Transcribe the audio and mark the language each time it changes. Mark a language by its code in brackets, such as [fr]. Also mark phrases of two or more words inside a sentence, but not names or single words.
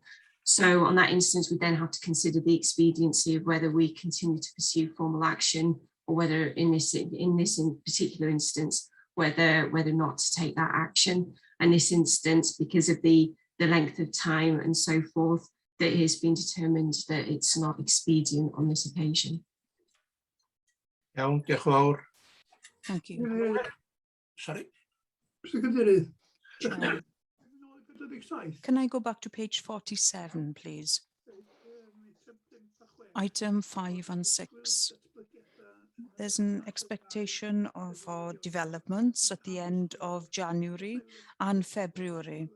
[en] So on that instance, we then have to consider the expediency of whether we continue to pursue formal action, or whether in this particular instance, whether not to take that action. And this instance, because of the length of time and so forth, that it has been determined that it's not expedient on this occasion. [cy] Iawn, diolch yn fawr. [en] Thank you. Sorry. Can I go back to page 47, please? Item 5 and 6. There's an expectation for developments at the end of January and February.